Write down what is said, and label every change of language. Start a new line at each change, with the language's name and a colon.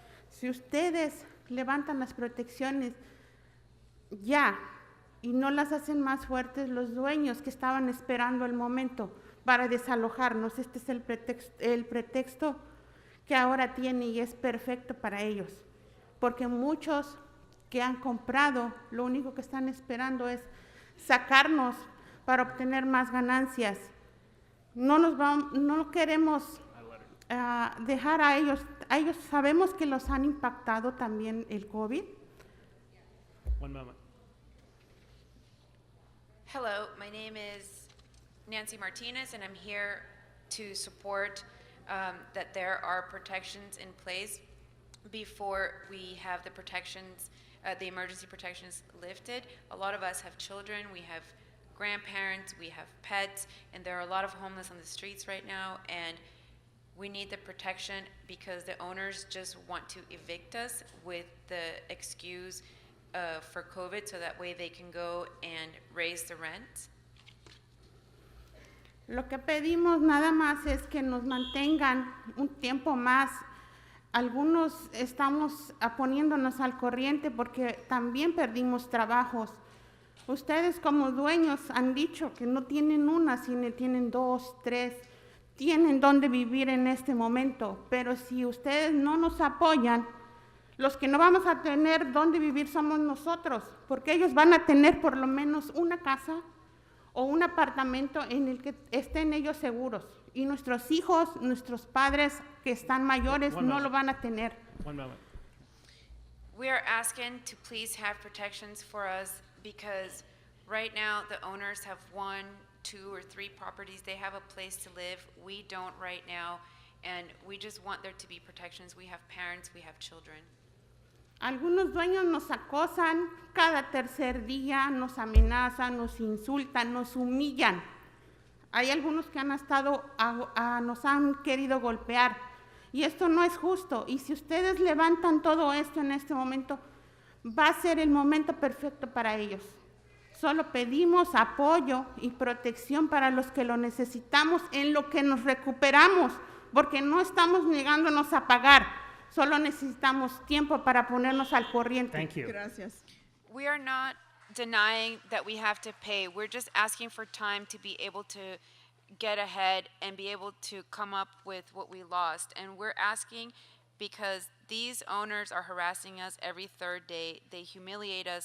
Spanish: Si ustedes levantan las protecciones ya y no las hacen más fuertes, los dueños que estaban esperando el momento para desalojarnos, este es el pretexto que ahora tiene y es perfecto para ellos, porque muchos que han comprado lo único que están esperando es sacarnos para obtener más ganancias. No queremos dejar a ellos sabemos que los han impactado también el COVID.
English: One moment. Hello, my name is Nancy Martinez, and I'm here to support that there are protections in place before we have the protections, the emergency protections lifted. A lot of us have children, we have grandparents, we have pets, and there are a lot of homeless on the streets right now, and we need the protection because the owners just want to evict us with the excuse for COVID, so that way they can go and raise the rent.
Spanish: Lo que pedimos nada más es que nos mantengan un tiempo más. Algunos estamos poniéndonos al corriente porque también perdimos trabajos. Ustedes como dueños han dicho que no tienen una, sino tienen 2, 3, tienen dónde vivir en este momento, pero si ustedes no nos apoyan, los que no vamos a tener dónde vivir somos nosotros, porque ellos van a tener por lo menos una casa o un apartamento en el que estén ellos seguros, y nuestros hijos, nuestros padres que están mayores no lo van a tener.
English: One moment. We are asking to please have protections for us because right now the owners have 1, 2, or 3 properties. They have a place to live. We don't right now, and we just want there to be protections. We have parents, we have children.
Spanish: Algunos dueños nos acosan cada tercer día, nos amenazan, nos insultan, nos humillan. Hay algunos que han estado, nos han querido golpear, y esto no es justo. Y si ustedes levantan todo esto en este momento, va a ser el momento perfecto para ellos. Solo pedimos apoyo y protección para los que lo necesitamos en lo que nos recuperamos, porque no estamos negándonos a pagar. Solo necesitamos tiempo para ponernos al corriente.
English: Thank you.
Spanish: Gracias.
English: We are not denying that we have to pay. We're just asking for time to be able to get ahead and be able to come up with what we lost. And we're asking because these owners are harassing us every third day. They humiliate us.